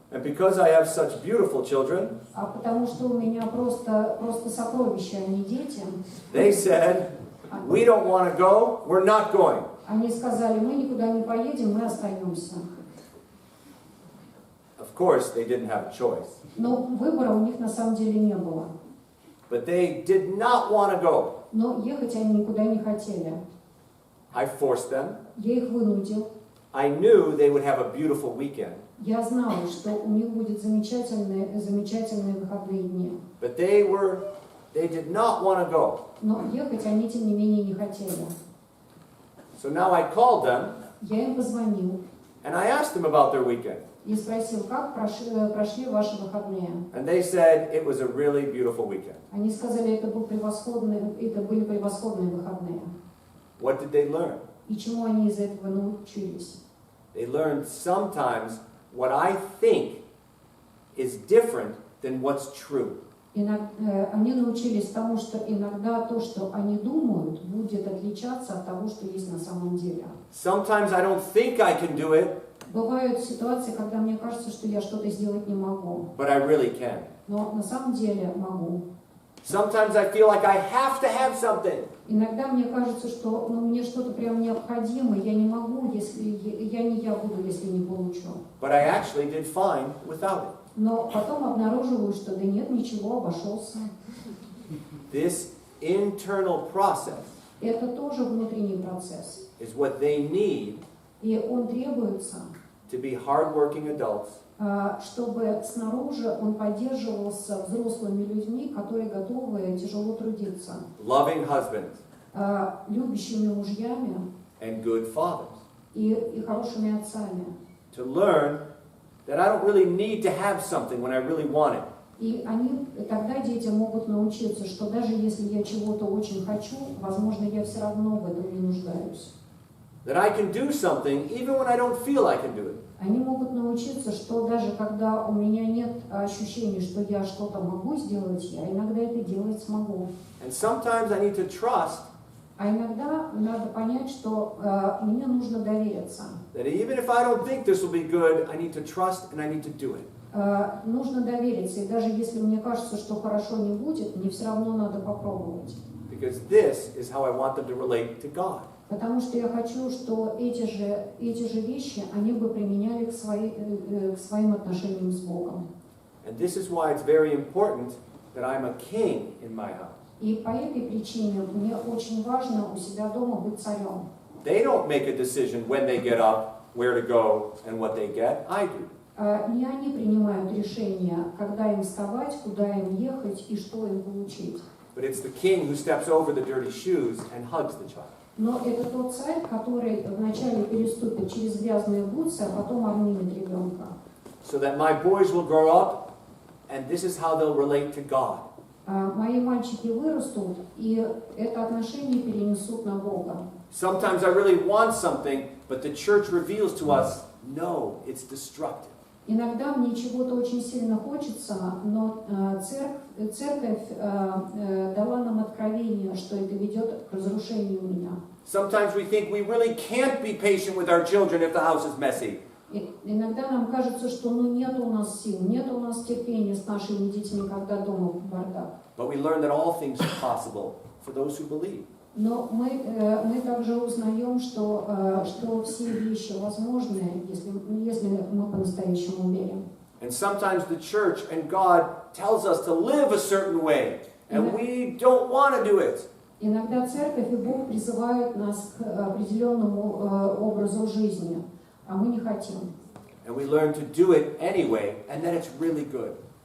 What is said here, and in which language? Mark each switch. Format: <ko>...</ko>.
<en>And because I have such beautiful children,</en> <ru>А потому что у меня просто сокровища, а не дети.</ru> <en>they said, we don't want to go, we're not going.</en> <ru>Они сказали, мы никуда не поедем, мы остаемся.</ru> <en>Of course, they didn't have a choice.</en> <ru>Но выбора у них на самом деле не было.</ru> <en>But they did not want to go.</en> <ru>Но ехать они никуда не хотели.</ru> <en>I forced them.</en> <ru>Я их вынудил.</ru> <en>I knew they would have a beautiful weekend.</en> <ru>Я знала, что у них будут замечательные выходные дни.</ru> <en>But they did not want to go.</en> <ru>Но ехать они, тем не менее, не хотели.</ru> <en>So now I called them</en> <ru>Я им позвонил</ru> <en>and I asked them about their weekend.</en> <ru>и спросил, как прошли ваши выходные.</ru> <en>And they said it was a really beautiful weekend.</en> <ru>Они сказали, это были превосходные выходные.</ru> <en>What did they learn?</en> <ru>И чему они из этого научились?</ru> <en>They learned sometimes what I think is different than what's true.</en> <ru>Они научились тому, что иногда то, что они думают, будет отличаться от того, что есть на самом деле.</ru> <en>Sometimes I don't think I can do it,</en> <ru>Бывают ситуации, когда мне кажется, что я что-то сделать не могу.</ru> <en>but I really can.</en> <ru>Но на самом деле могу.</ru> <en>Sometimes I feel like I have to have something,</en> <ru>Иногда мне кажется, что мне что-то прям необходимо, я не могу, если я буду, если не получу.</ru> <en>but I actually did fine without it.</en> <ru>Но потом обнаруживаю, что да нет, ничего, обошелся.</ru> <en>This internal process</en> <ru>Это тоже внутренний процесс.</ru> <en>is what they need</en> <ru>И он требуется,</ru> <en>to be hardworking adults</en> <ru>чтобы снаружи он поддерживался взрослыми людьми, которые готовы тяжело трудиться,</ru> <en>loving husbands,</en> <ru>любящими мужьями</ru> <en>and good fathers.</en> <ru>и хорошими отцами.</ru> <en>To learn that I don't really need to have something when I really want it.</en> <ru>И тогда дети могут научиться, что даже если я чего-то очень хочу, возможно, я все равно в этом не нуждаюсь.</ru> <en>That I can do something even when I don't feel I can do it.</en> <ru>Они могут научиться, что даже когда у меня нет ощущения, что я что-то могу сделать, я иногда это делать смогу.</ru> <en>And sometimes I need to trust</en> <ru>А иногда надо понять, что мне нужно довериться.</ru> <en>that even if I don't think this will be good, I need to trust and I need to do it.</en> <ru>Нужно довериться, и даже если мне кажется, что хорошо не будет, мне все равно надо попробовать.</ru> <en>Because this is how I want them to relate to God.</en> <ru>Потому что я хочу, что эти же вещи они бы применяли к своим отношениям с Богом.</ru> <en>And this is why it's very important that I'm a king in my house.</en> <ru>И по этой причине мне очень важно у себя дома быть царем.</ru> <en>They don't make a decision when they get up, where to go, and what they get. I do.</en> <ru>Не они принимают решение, когда им вставать, куда им ехать и что им получить.</ru> <en>But it's the king who steps over the dirty shoes and hugs the child.</en> <ru>Но это тот царь, который вначале переступит через грязные бутсы, а потом обнимет ребенка.</ru> <en>So that my boys will grow up, and this is how they'll relate to God.</en> <ru>Мои мальчики вырастут, и это отношение перенесут на Бога.</ru> <en>Sometimes I really want something, but the church reveals to us, no, it's destructive.</en> <ru>Иногда мне чего-то очень сильно хочется, но церковь дала нам откровение, что это ведет к разрушению меня.</ru> <en>Sometimes we think we really can't be patient with our children if the house is messy.</en> <ru>Иногда нам кажется, что нет у нас сил, нет у нас терпения с нашими детьми, когда дома бардак.</ru> <en>But we learn that all things are possible for those who believe.</en> <ru>Но мы также узнаем, что все вещи возможны, если мы по-настоящему верим.</ru> <en>And sometimes the church and God tells us to live a certain way, and we don't want to do it.</en> <ru>Иногда церковь и Бог призывают нас к определенному образу жизни, а мы не хотим.</ru> <en>And we learn to do it anyway, and then it's really good.</en>